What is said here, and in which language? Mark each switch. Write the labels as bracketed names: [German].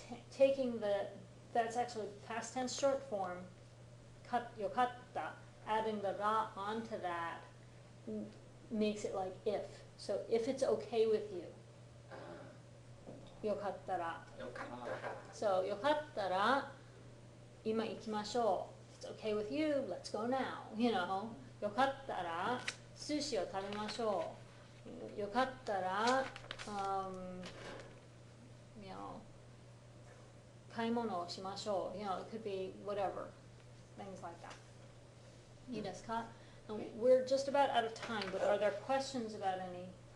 [English] Taking that's actually past tense short form, [Japanese] よかった, [English] adding the ra onto that makes it like if. So if it's okay with you, [Japanese] よかったら. よかったら。 So よかったら今行きましょう. [English] If it's okay with you, let's go now. [Japanese] You know, よかったら寿司を食べましょう. よかったら、 [English] you know, [Japanese] 買い物をしましょう. [English] You know, it could be whatever, things like that. [Japanese] いいですか? [English] And we're just about out of time, but are there questions about anything?